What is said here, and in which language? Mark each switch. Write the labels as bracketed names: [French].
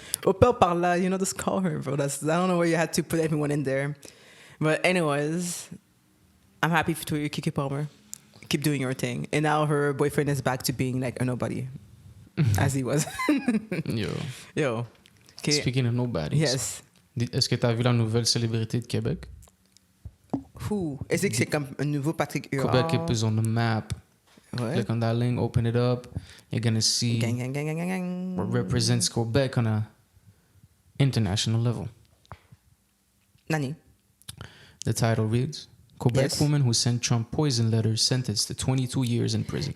[English] Opel parla, just call her, bro. I don't know where you had to put everyone in there. But anyways, I'm happy for you, Keke Palmer. Keep doing your thing. And now her boyfriend is back to being like a nobody, as he was. Yo. Okay. Speaking of nobodies. Yes. [French] Est-ce que tu as vu la nouvelle célébrité de Québec? [English] Who? [French] Est-ce que c'est comme un nouveau Patrick Huard? [English] Quebec is on the map. [French] Ouais. [English] Click on that link, open it up. You're going to see what represents Quebec on a international level. [Japanese] Nani? [English] The title reads, Quebec woman who sent Trump poison letters sentenced to 22 years in prison.